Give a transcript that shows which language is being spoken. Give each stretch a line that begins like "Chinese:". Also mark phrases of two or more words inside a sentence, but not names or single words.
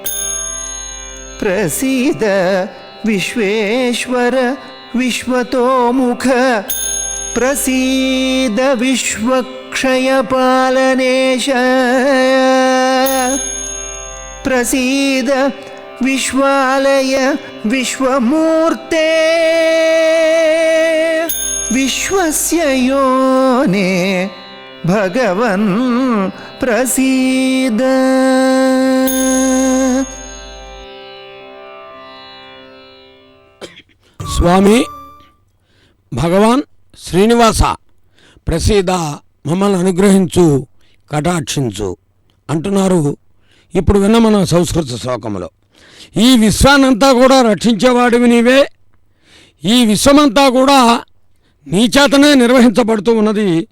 Sanskrit: प्रसीद विश्वेश्वर विश्वतोमुख प्रसीद विश्वक्षयपालनेश प्रसीद विश्वालय विश्वमूर्ते विश्वस्य योने भगवन् प्रसीद।
Telugu: స్వామి భగవాన్ శ్రీనివాస ప్రసీద మమ్మల్ని అనుగ్రహించు కటాక్షించు అంటున్నారు. ఇప్పుడు విన్న మన సంస్కృత శ్లోకంలో ఈ విశ్వాన్నంతా కూడా రక్షించేవాడివి నీవే, ఈ విశ్వమంతా కూడా నీ చేతనే నిర్వహించబడుతూ ఉన్నది.